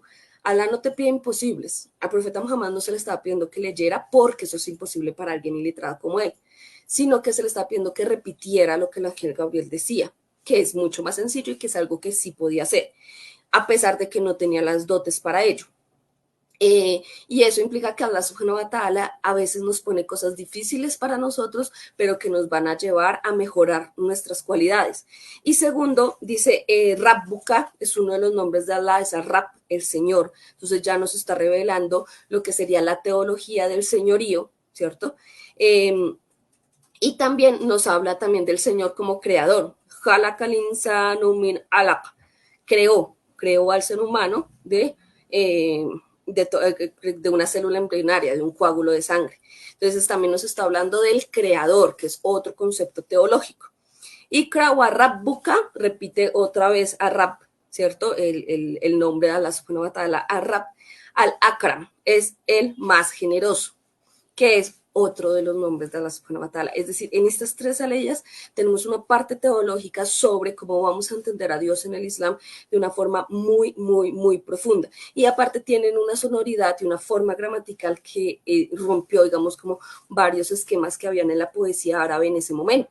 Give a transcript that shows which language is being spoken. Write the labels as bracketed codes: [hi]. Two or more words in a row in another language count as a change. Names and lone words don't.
[es] Alá no te pide imposibles. Al profeta Muhammad no se le estaba pidiendo que leyera porque eso es imposible para alguien iletrado como él, sino que se le estaba pidiendo que repitiera lo que el ángel Gabriel decía, que es mucho más sencillo y que es algo que sí podía hacer, a pesar de que no tenía las dotes para ello. Y eso implica que [ar] الله سبحانه وتعالى [es] a veces nos pone cosas difíciles para nosotros, pero que nos van a llevar a mejorar nuestras cualidades. Y segundo, dice, Rabbuka es uno de los nombres de Allah, es Rab, el Señor. Entonces ya nos está revelando lo que sería la teología del señorío, ¿cierto? Y también nos habla también del Señor como creador. [ar] خلق الإنسان من علق. [es] Creó al ser humano de una célula embrionaria, de un coágulo de sangre. Entonces también nos está hablando del creador, que es otro concepto teológico. Y [ar] اقرأ وربك [es] repite otra vez a Rab, ¿cierto? El nombre de [ar] الله سبحانه وتعالى, [es] a Rab, al-Akram, es el más generoso, que es otro de los nombres de [ar] الله سبحانه وتعالى. [es] Es decir, en estas tres aleyas tenemos una parte teológica sobre cómo vamos a entender a Dios en el Islam de una forma muy, muy, muy profunda. Y aparte tienen una sonoridad y una forma gramatical que rompió, digamos, como varios esquemas que habían en la poesía árabe en ese momento.